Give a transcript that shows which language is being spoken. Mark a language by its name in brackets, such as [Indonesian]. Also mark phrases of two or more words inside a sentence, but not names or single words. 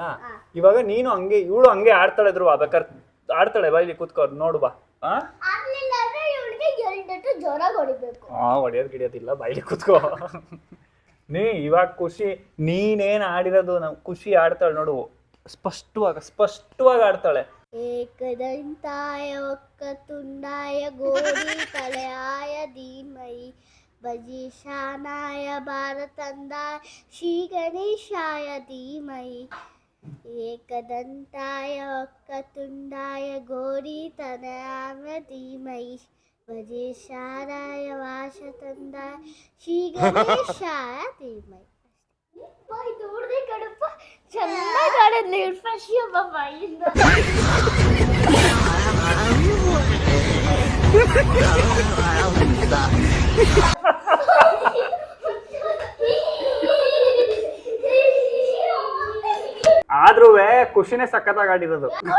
[Kannada] ಇವಾಗ ನೀನು ಹಂಗೆ, ಇವಳು ಹಂಗೆ ಆಡ್ತಾಳೆ ಧ್ರುವ, ಬೇಕಾದ್ರೆ ಆಡ್ತಾಳೆ. ಬಾ ಇಲ್ಲಿ ಕೂತ್ಕೋ, ನೋಡು ಬಾ. ಹೊಡಿಯೋದು ಗಿಡಿಯೋದಿಲ್ಲ, ಬಾಯಿಲಿ ಕೂತ್ಕೋ. ಇವಾಗ ಖುಷಿ ನೀನೇನ್ ಆಡಿರೋದು, ಖುಷಿ ಆಡ್ತಾಳೆ ನೋಡು, ಸ್ಪಷ್ಟವಾಗಿ ಆಡ್ತಾಳೆ. [Sanskrit] एकदन्ताय वक्रतुण्डाय गौरि तनयाय धीमहि भजेशानाय बालचन्द्राय श्री गणेशाय धीमहि एकदन्ताय वक्रतुण्डाय गौरि तनयाय धीमहि भजेशानाय वालचन्द्राय श्री गणेशाय धीमहि. [Kannada] ಇದು ಹುಡುಗಿ ಕಡಪ ಚೆನ್ನಾಗಿ ಆಡಿದ್ಲಿ ಫ್ರೆಶ್ ಬಾಯಿಂದ ಆದ್ರೂ ಖುಷಿನೇ ಸಖತ್ತಾಗಿ ಆಡಿರೋದು.